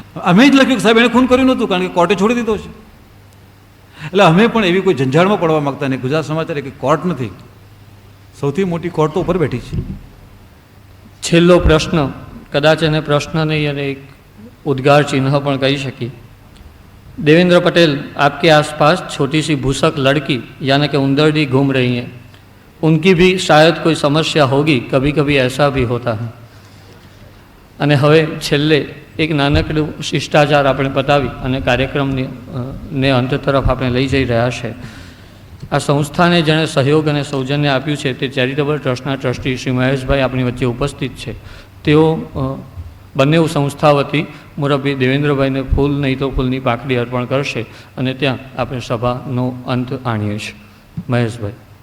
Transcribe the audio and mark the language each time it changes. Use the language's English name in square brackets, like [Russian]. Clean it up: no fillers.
[Gujarati] અમે જ લખ્યું કે સાહેબ એણે ખૂન કર્યું નહોતું, કારણ કે કોર્ટે છોડી દીધો છે. એટલે અમે પણ એવી કોઈ ઝંઝાળમાં પડવા માગતા નહીં. ગુજરાત સમાચાર એક કોર્ટ નથી, સૌથી મોટી કોર્ટ તો ઉપર બેઠી છે. છેલ્લો પ્રશ્ન, કદાચ એને પ્રશ્ન નહીં અને એક ઉદ્ગાર ચિહ્ન પણ કહી શકીએ. [Hindi] देवेंद्र पटेल, आपके आसपास छोटी सी भूसक लड़की यानी कि उंदरडी घूम रही हैं, उनकी भी शायद कोई समस्या होगी, कभी कभी ऐसा भी होता है. [Gujarati] અને હવે છેલ્લે એક નાનકડું શિષ્ટાચાર આપણે બતાવી અને કાર્યક્રમને અંત તરફ આપણે લઈ જઈ રહ્યા છે. આ સંસ્થાને જેણે સહયોગ અને સૌજન્ય આપ્યું છે તે ચેરિટેબલ ટ્રસ્ટના ટ્રસ્ટી શ્રી મહેશભાઈ આપણી વચ્ચે ઉપસ્થિત છે. તેઓ બંને સંસ્થા વતી મુરબ્બી દેવેન્દ્રભાઈને ફૂલ નહીં તો ફૂલની પાકડી અર્પણ કરશે અને ત્યાં આપણે સભાનો અંત આણીએ છીએ. મહેશભાઈ.